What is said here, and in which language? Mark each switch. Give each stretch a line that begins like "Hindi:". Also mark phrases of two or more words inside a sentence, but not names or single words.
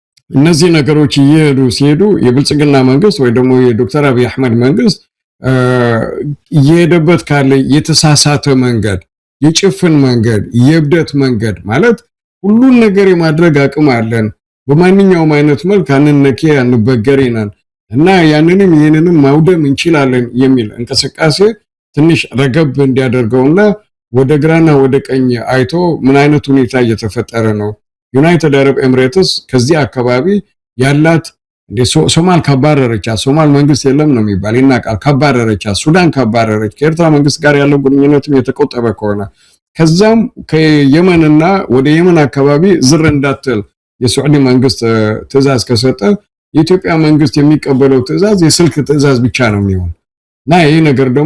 Amharic: እነዚህ ነገሮች እየሄዱ ሲሄዱ የብልጽግና መንግስት ወይ ደግሞ የዶክተር አብይ አህመድ መንግስት እየሄደበት ካለ የተሳሳተ መንገድ የጭፍን መንገድ የብደት መንገድ ማለት ሁሉን ነገር የማድረግ አቅም አለን በማንኛውም አይነት መልክ አንነኬ አንበገሬናል እና ያንንም ይሄንንም ማውደም እንችላለን የሚል እንቅስቃሴ ትንሽ ረገብ እንዲያደርገውና ወደ ግራና ወደ ቀኝ አይቶ ምን አይነት ሁኔታ እየተፈጠረ ነው ዩናይትድ አረብ ኤሚሬትስ ከዚህ አካባቢ ያላት ሶማል ካባረረቻ ሶማል መንግስት የለም ነው የሚባል ይናቃል ካባረረቻ ሱዳን ካባረረች ከኤርትራ መንግስት ጋር ያለው ግንኙነትም የተቆጠበ ከሆነ ከዛም ከየመንና ወደ የመን አካባቢ ዝር እንዳትል የሳዑዲ መንግስት ትዕዛዝ ከሰጠ የኢትዮጵያ መንግስት የሚቀበለው ትዕዛዝ የስልክ ትዕዛዝ ብቻ ነው የሚሆን እና ይሄ ነገር ደግሞ